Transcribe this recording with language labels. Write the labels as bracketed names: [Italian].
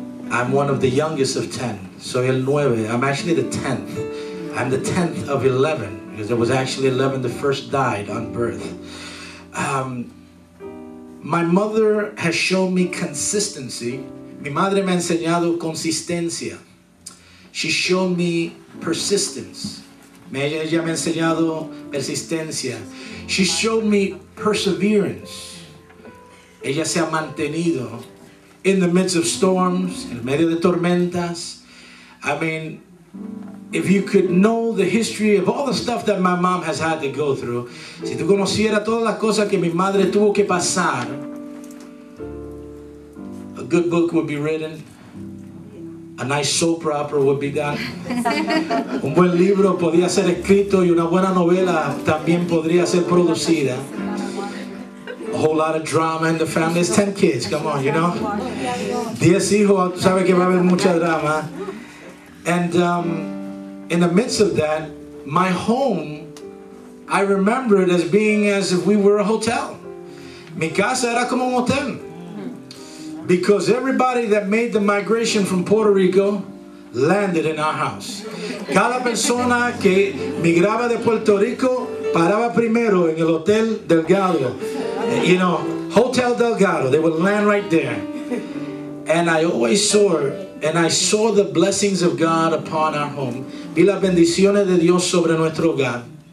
[English] I'm one of the youngest of 10. [Spanish] Soy el 9. [English] I'm actually the 10th. I'm the 10th of 11 because there was actually 11. The first died on birth. My mother has shown me consistency. [Spanish] Mi madre me ha enseñado consistencia. [English] She showed me persistence. [Spanish] Ella me ha enseñado persistencia. [English] She showed me perseverance. [Spanish] Ella se ha mantenido [English] in the midst of storms, [Spanish] en medio de tormentas. [English] I mean, if you could know the history of all the stuff that my mom has had to go through, [Spanish] si tú conocieras todas las cosas que mi madre tuvo que pasar, [English] a good book would be written, a nice soap opera would be done, [Spanish] un buen libro podría ser escrito y una buena novela también podría ser producida. [English] A whole lot of drama in the family. There's 10 kids, come on, you know. [Spanish] 10 hijos, sabe que va a haber mucha drama. [English] And in the midst of that, my home, I remember it as being as if we were a hotel. [Spanish] Mi casa era como un hotel. [English] Because everybody that made the migration from Puerto Rico landed in our house. [Spanish] Cada persona que migraba de Puerto Rico paraba primero en el Hotel Delgado. [English] You know, Hotel Delgado, they would land right there. And I always saw the blessings of God upon our home. [Spanish] Vi las bendiciones de Dios sobre nuestro hogar.